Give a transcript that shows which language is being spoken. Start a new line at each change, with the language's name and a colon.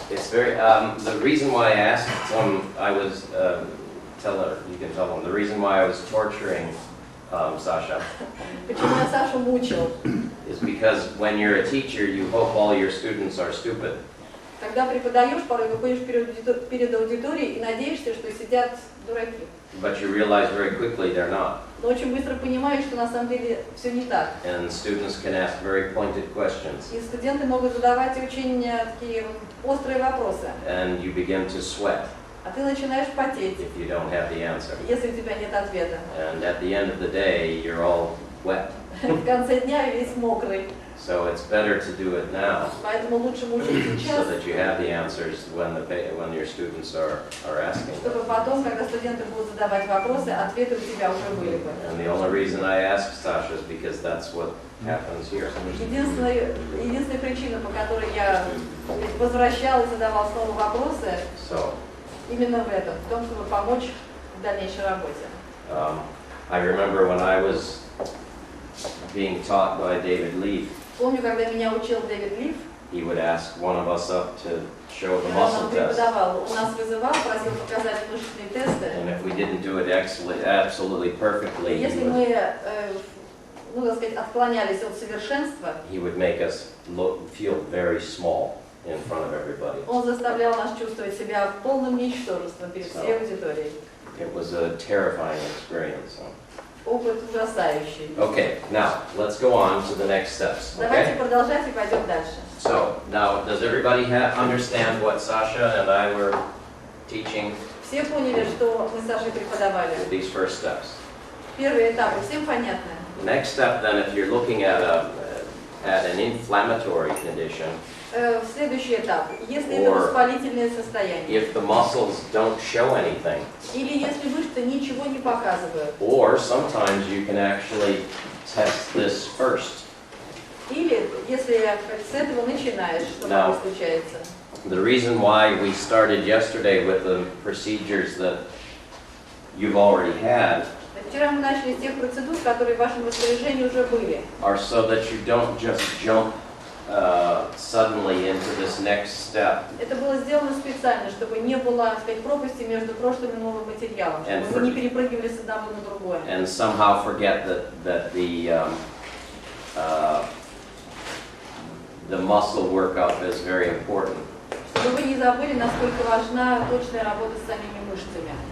English: The reason why I asked him, I was, you can tell him, the reason why I was torturing Sasha
Russian: Почему я Сашу мучил?
English: is because when you're a teacher, you hope all your students are stupid.
Russian: Когда преподаешь, порой выходишь перед аудиторией и надеешься, что сидят дураки.
English: But you realize very quickly they're not.
Russian: Но очень быстро понимаешь, что на самом деле все не так.
English: And students can ask very pointed questions.
Russian: И студенты могут задавать очень такие острые вопросы.
English: And you begin to sweat
Russian: А ты начинаешь потеть,
English: if you don't have the answer.
Russian: если у тебя нет ответа.
English: And at the end of the day, you're all wet.
Russian: В конце дня весь мокрый.
English: So it's better to do it now
Russian: Поэтому лучше мучить
English: so
Russian: сейчас,
English: that you have the answers when your students are asking.
Russian: чтобы потом, когда студенты будут задавать вопросы, ответы у тебя уже были бы.
English: And the only reason I asked Sasha is because that's what happens here.
Russian: Единственная причина, по которой я возвращал и задавал снова вопросы,
English: So
Russian: именно в этом, в том, чтобы помочь в дальнейшей работе.
English: I remember when I was being taught by David Leaf,
Russian: Помню, когда меня учил Дэвид Лиф,
English: he would ask one of us up to show the
Russian: когда
English: muscle
Russian: он
English: test.
Russian: преподавал, у нас вызывал, просил показать мышечные тесты.
English: And if we didn't do it absolutely perfectly,
Russian: Если мы, ну, так сказать, отклонялись от совершенства,
English: he would make us feel very small in front of everybody.
Russian: он заставлял нас чувствовать себя полным ничтожеством перед всей аудиторией.
English: It was a terrifying experience.
Russian: Опыт ужасающий.
English: Okay, now let's go on to the next steps.
Russian: Давайте
English: Okay.
Russian: продолжать и пойдем дальше.
English: So now, does everybody understand what Sasha and I were teaching
Russian: Все поняли, что мы с Сашей преподавали.
English: with these first steps?
Russian: Первые этапы всем понятны.
English: The next step, then, if you're looking at an inflammatory condition,
Russian: Следующий этап. Если это воспалительное состояние, if the muscles don't show anything, или если мышцы ничего не показывают,
English: or sometimes you can actually test this first.
Russian: или если с этого начинаешь, что
English: Now,
Russian: такое случается.
English: the reason why we started yesterday with the procedures that you've already had
Russian: Вчера мы начали с тех процедур, которые в вашем распоряжении уже были.
English: are so that you don't just jump suddenly into this next step.
Russian: Это было сделано специально, чтобы не было, так сказать, пропасти между прошлым и новым материалом, чтобы вы не перепрыгивали с одного на другое.
English: And somehow forget that the muscle workup is very important.
Russian: Чтобы вы не забыли, насколько важна точная работа с самими мышцами.